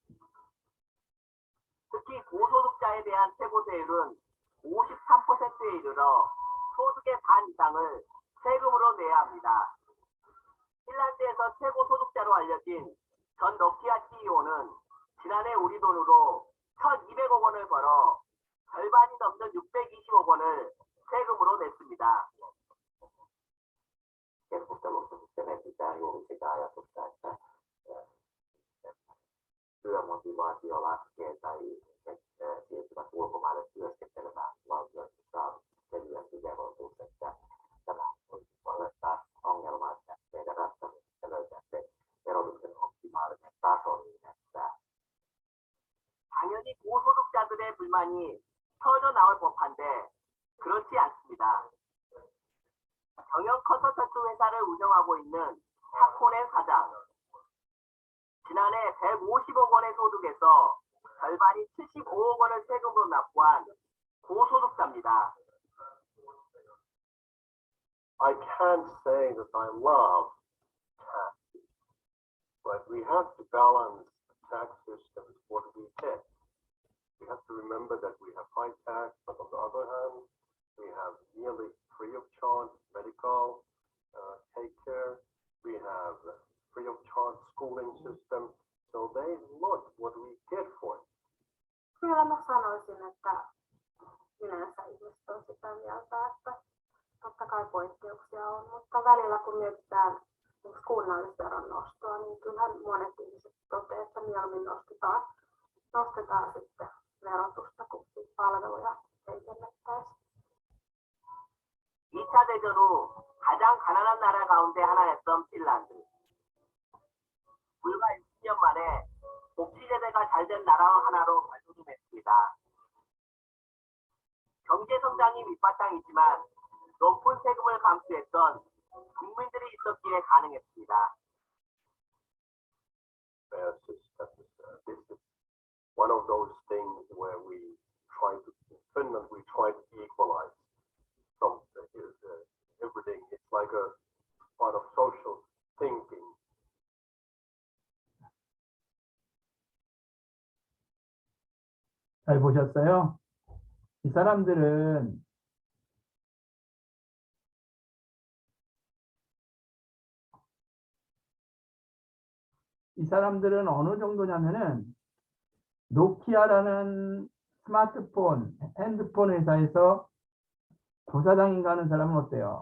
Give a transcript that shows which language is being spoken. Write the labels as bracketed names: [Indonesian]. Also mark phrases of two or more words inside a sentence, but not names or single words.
[Korean] 특히 고소득자에 대한 최고세율은 53%에 이르러 소득의 반 이상을 세금으로 내야 합니다. 핀란드에서 최고 소득자로 알려진 전 노키아 CEO는 지난해 우리 돈으로 1,200억 원을 벌어 절반이 넘는 620억 원을 세금으로 냈습니다. [Finnish] Keskustelussa sitten etsitään juuri sitä ajatusta, että työmotivaatio laskee tai ihmiset siirtyvät ulkomaille työskentelemään valtioissa saa selvästi verotus, että tämä olisi taas ongelma, että meidän ratkaisussa löytää se verotuksen optimaalinen taso niin, että [Korean] 당연히 고소득자들의 불만이 터져 나올 법한데 그렇지 않습니다. 경영 컨설턴트 회사를 운영하고 있는 타코넨 사장. 지난해 150억 원의 소득에서 절반이 75억 원을 세금으로 납부한 고소득자입니다. [English] I can't say that I love taxes, but we have to balance the tax system with what we get. We have to remember that we have high tax, but on the other hand, we have nearly free of charge medical take care. We have free of charge schooling system. So they look what we get for it. [Finnish] Kyllä mä sanoisin, että yleensä ihmiset on sitä mieltä, että totta kai poikkeuksia on, mutta välillä kun mietitään kunnallisveron nostoa, niin kyllähän monet ihmiset toteavat, että mieluummin nostetaan sitten verotusta, kun palveluja heikennettäisiin. [Korean] 2차 대전 후 가장 가난한 나라 가운데 하나였던 핀란드. 불과 60년 만에 복지제도가 잘된 나라 하나로 발돋움했습니다. 경제 성장이 밑바탕이지만 높은 세금을 감수했던 국민들이 있었기에 가능했습니다. [English] This is one of those things where we try to, in Finland, we try to equalize something, everything. It's like a part of social thinking. [Korean] 잘 보셨어요? 이 사람들은 어느 정도냐면은 노키아라는 스마트폰, 핸드폰 회사에서 부사장인가 하는 사람은 어때요?